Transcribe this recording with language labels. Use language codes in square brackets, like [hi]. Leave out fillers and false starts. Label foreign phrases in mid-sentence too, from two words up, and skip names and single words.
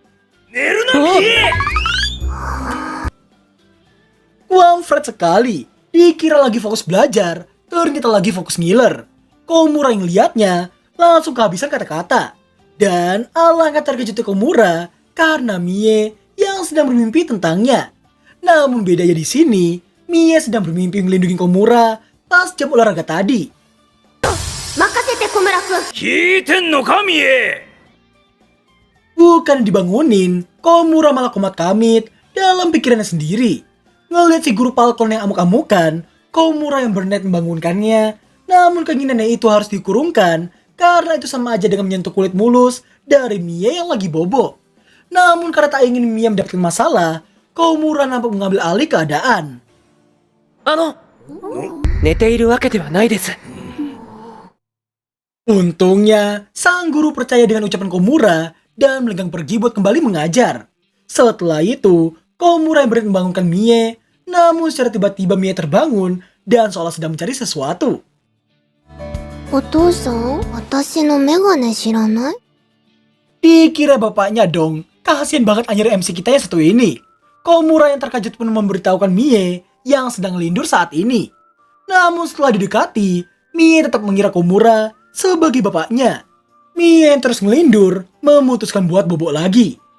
[id] Fred sekali, dikira lagi fokus belajar, ternyata lagi fokus ngiler. Komura yang lihatnya langsung kehabisan kata-kata. Dan alangkah terkejutnya Komura karena Mie yang sedang bermimpi tentangnya. Namun bedanya di sini, Mie sedang bermimpi melindungi Komura pas jam olahraga tadi. [ja] 任せて、小村くん。聞いてんのか、ミエ。 [id] Bukan dibangunin, Komura malah komat kamit dalam pikirannya sendiri. Ngeliat si guru Falcon yang amuk-amukan, Komura yang berniat membangunkannya. Namun keinginannya itu harus dikurungkan karena itu sama aja dengan menyentuh kulit mulus dari Mie yang lagi bobo. Namun karena tak ingin Mie mendapatkan masalah, Komura nampak mengambil alih keadaan. [ja] 寝ているわけではないです. [id] Untungnya, sang guru percaya dengan ucapan Komura dan melenggang pergi buat kembali mengajar. Setelah itu, Komura yang berniat membangunkan Mie, namun secara tiba-tiba Mie terbangun dan seolah sedang mencari sesuatu. [ja] お父さん、私のメガネ知らない？ [id] Dikira bapaknya dong, kasihan banget anjir MC kita yang satu ini. Komura yang terkejut pun memberitahukan Mie yang sedang lindur saat ini. Namun setelah didekati, Mie tetap mengira Komura sebagai bapaknya. Mie yang terus ngelindur memutuskan buat bobok lagi.